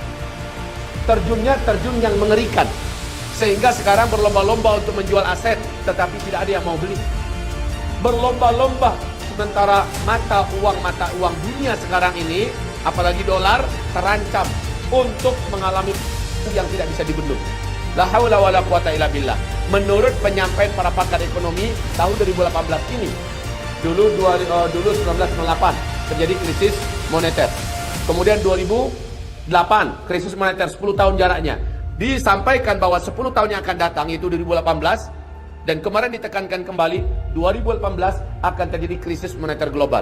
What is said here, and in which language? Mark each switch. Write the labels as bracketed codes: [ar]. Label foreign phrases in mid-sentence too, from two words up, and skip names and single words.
[id] Terjun yang mengerikan, sehingga sekarang berlomba-lomba untuk menjual aset, tetapi tidak ada yang mau beli. Berlomba-lomba, sementara mata uang dunia sekarang ini, apalagi dolar, terancam untuk mengalami yang tidak bisa dibendung. [ar] لا حول ولا قوة إلا بالله. [id] Menurut penyampaian para pakar ekonomi tahun 2018 ini, dulu 1998 terjadi krisis moneter. Kemudian 2008 krisis moneter, 10 tahun jaraknya. Disampaikan bahwa 10 tahun yang akan datang, itu 2018, dan kemarin ditekankan kembali 2018 akan terjadi krisis moneter global.